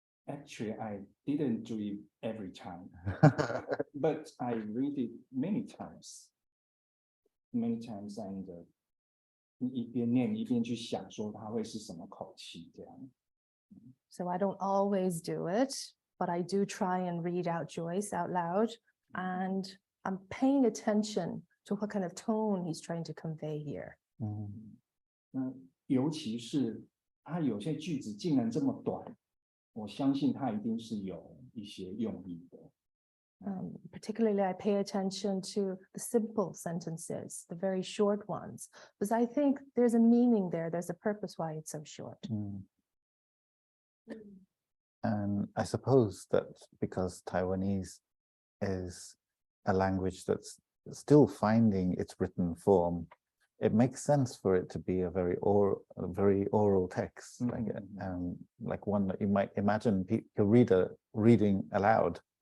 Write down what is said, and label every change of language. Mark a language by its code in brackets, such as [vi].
[en] Actually, I didn't do it every time, but I read it many times, and [zh] 一边念一边去想说它会是什么口气这样。 [en] So I don't always do it, but I do try and read out Joyce out loud, and I'm paying attention to what kind of tone he's trying to convey here. [zh] 那尤其是它有些句子竟然这么短，我相信它一定是有一些用意的。 [en] Particularly, I pay attention to the simple sentences, the very short ones, because I think there's a meaning there. There's a purpose why it's so short. And I suppose that because Taiwanese is a language that's still finding its written form, it makes sense for it to be a very oral text, like one that you might imagine a reader reading aloud.